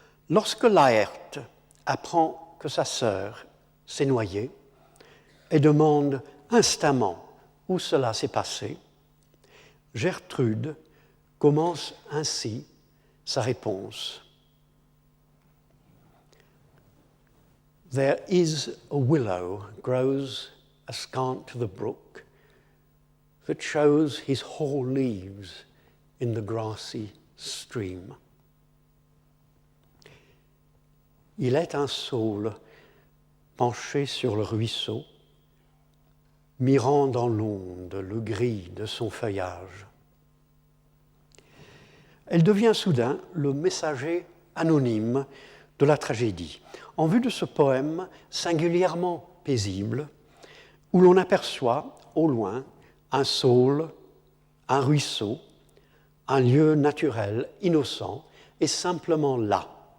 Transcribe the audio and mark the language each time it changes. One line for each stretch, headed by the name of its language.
French: Lorsque Laërte apprend que sa sœur s'est noyée et demande instamment où cela s'est passé, Gertrude commence ainsi sa réponse.
English: There is a willow grows askant the brook that shows his whole leaves in the grassy stream.
French: Il est un saule penché sur le ruisseau, mirant dans l'onde le gris de son feuillage. Elle devient soudain le messager anonyme de la tragédie, en vue de ce poème singulièrement paisible, où l'on aperçoit au loin un saule, un ruisseau, un lieu naturel, innocent et simplement là.